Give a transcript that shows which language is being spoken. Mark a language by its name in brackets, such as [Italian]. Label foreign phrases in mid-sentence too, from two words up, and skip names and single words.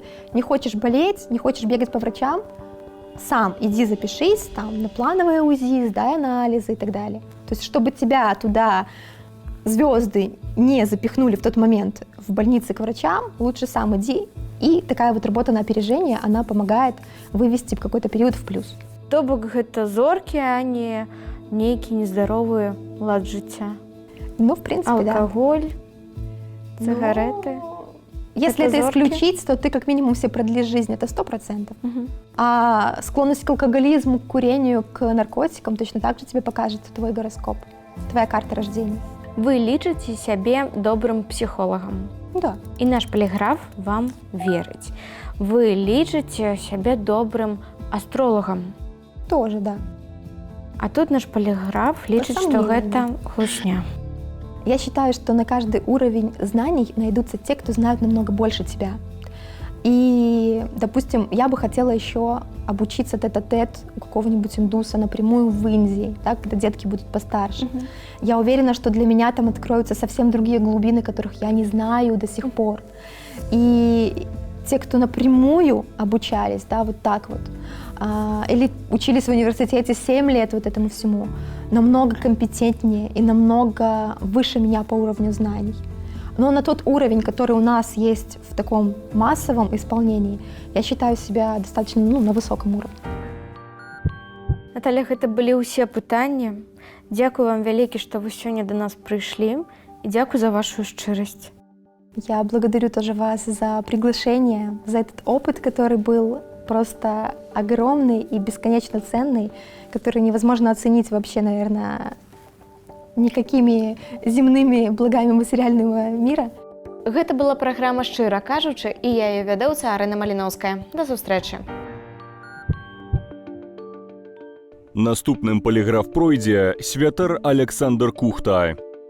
[Russian] Не хочешь болеть, не хочешь бегать по врачам, сам иди запишись там на плановое УЗИ, сдай анализы и так далее. То есть, чтобы тебя туда звезды не запихнули в тот момент в больнице к врачам, лучше сам иди. И такая вот работа на опережение, она помогает вывести в какой-то период в плюс. [Belarusian] То бок гэта зоркі, а не нейкі нездаровы лад жыцця. [Russian] Ну, в принципе, алкоголь, сигареты. Если это исключить, то ты как минимум себе продлишь жизнь, это 100%. А склонность к алкоголизму, к курению, к наркотикам точно так же тебе покажет твой гороскоп, твоя карта рождения. [Belarusian] Вы лічыце сябе добрым псіхолагам? [Russian] Да. [Belarusian] І наш поліграф вам верыць. Вы лічыце сябе добрым астролагам? [Russian] Тоже, да. [Belarusian] А тут наш поліграф лічыць, што гэта хлусня. [Russian] Я считаю, что на каждый уровень знаний найдутся те, кто знают намного больше тебя. И, допустим, я бы хотела еще обучиться тет-а-тет у какого-нибудь индуса напрямую в Индии, да, когда детки будут постарше. Я уверена, что для меня там откроются совсем другие глубины, которых я не знаю до сих пор. И те, кто напрямую обучались, да, вот так вот, или учились в университете 7 лет вот этому всему, намного компетентнее и намного выше меня по уровню знаний. Но на тот уровень, который у нас есть в таком массовом исполнении, я считаю себя достаточно на высоком уровне. [Belarusian] Наталья, гэта былі ўсе пытанні. Дзякую вам вялікі, што вы сёння до нас прыйшлі. І дзякую за вашу шчырасць. [Russian] Я благодарю тоже вас за приглашение, за этот опыт, который был просто огромный и бесконечно ценный, который невозможно оценить вообще, наверное, никакими земными благами материального мира. [Belarusian] Гэта была праграма «Шчыра кажучы» і я яе вядоўца Арына Маліноўская. До сустрэчы. Наступным поліграф пройдзе святар Александр Кухта.